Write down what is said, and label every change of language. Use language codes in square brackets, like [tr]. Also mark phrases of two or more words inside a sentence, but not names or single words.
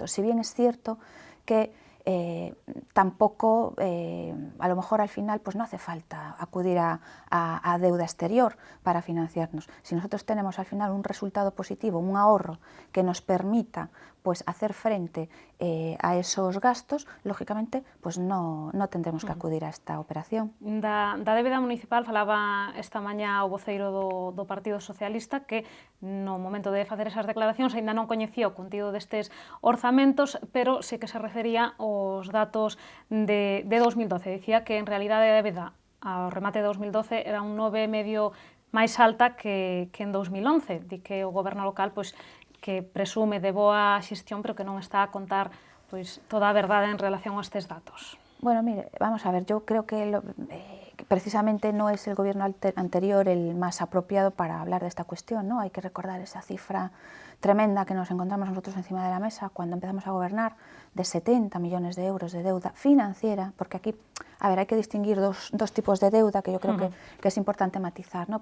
[es] Si bien es cierto que tampoco, a lo mejor al final pues no hace falta acudir a deuda exterior para financiarnos. Si nosotros tenemos al final un resultado positivo, un ahorro que nos permita pues hacer frente a esos gastos, lógicamente pues no tendremos que acudir a esta operación. [gl] Da débeda municipal falaba esta mañá o voceiro do Partido Socialista que no momento de facer esas declaracións aínda non coñecía o contido destes orzamentos, pero sí que se refería aos datos de 2012. Dicía que en realidade a débeda ao remate de 2012 era un 9,5 máis alta que en 2011. Di que o goberno local pois que presume de boa xestión, pero que non está a contar pois toda a verdade en relación a estes datos. [es] Bueno, mire, vamos a ver, yo creo que precisamente no es el gobierno anterior el más apropiado para hablar de esta cuestión, ¿no? Hay que recordar esa cifra tremenda que nos encontramos nosotros encima de la mesa cuando empezamos a gobernar, de 70 millones de euros de deuda financiera, porque aquí a ver, hay que distinguir dos tipos de deuda que yo creo que es importante matizar, ¿no?